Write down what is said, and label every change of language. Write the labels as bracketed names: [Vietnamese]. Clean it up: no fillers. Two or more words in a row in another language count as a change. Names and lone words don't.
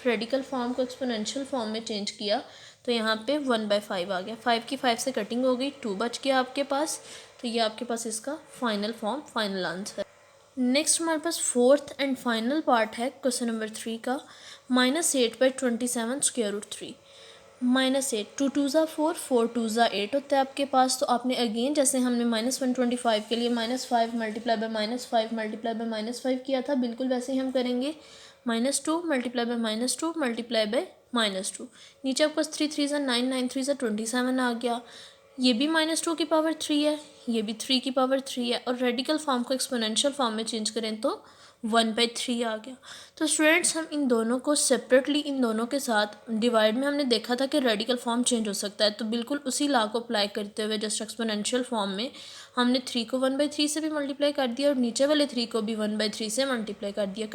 [English] radical form [Hindi] को [English] exponential form [Hindi] में चेंज किया तो यहाँ पे 1/5 आ गया। 5 की 5 से कटिंग हो गई, 2 बच गया आपके पास। तो ये आपके पास इसका [English] final form, final answer. [Hindi] नेक्स्ट हमारे पास [English] fourth and final part [Hindi] है [English] question number [Hindi] 3 का, -8/27 [English] square root [Hindi] 3। -8, [English] 2 2s are 4, 4 2s are 8 [Hindi] होता है आपके पास। तो आपने अगेन जैसे हमने -125 के लिए [English] -5 multiply by -5 multiply by -5 [Hindi] किया था, बिल्कुल वैसे ही हम करेंगे। [English] -2 multiply by -2 multiply by -2. [Hindi] नीचे आपके पास 3 3s are 9, 9 3s are 27 आ गया। ये भी -2 की पावर 3 है, ये भी 3 की पावर 3 है, और [English] radical form [Hindi] को [English] exponential form [Hindi] में चेंज करें तो 1/3 आ गया। तो स्टूडेंट्स हम इन दोनों को सेपरेटली, इन दोनों के साथ डिवाइड में हमने देखा था कि [English] radical form [Hindi] चेंज हो सकता है, तो बिल्कुल उसी लॉ को अप्लाई करते हुए [English] just exponential form [Hindi] में हमने 3 को 1/3 से भी मल्टीप्लाई कर दिया और नीचे वाले 3 को भी 1/3 से मल्टीप्लाई कर दिया।